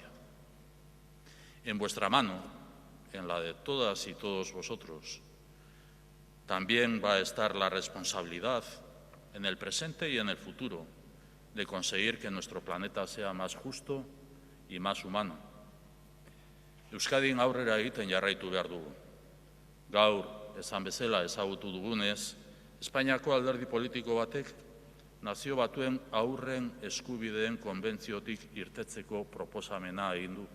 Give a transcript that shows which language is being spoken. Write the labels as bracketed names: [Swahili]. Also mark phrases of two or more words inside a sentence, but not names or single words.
[Spanish] En vuestra mano, en la de todas y todos vosotros, también va a estar la responsabilidad en el presente y en el futuro de conseguir que nuestro planeta sea más justo y más humano. [Basque] Euskadin aurrera egiten jarraitu behar dugu. Gaur, esan bezala ezagutu dugunez, Espainiako alderdi politiko batek Nazio Batuen Haurren Eskubideen Konbentziotik irtetzeko proposamena egin du.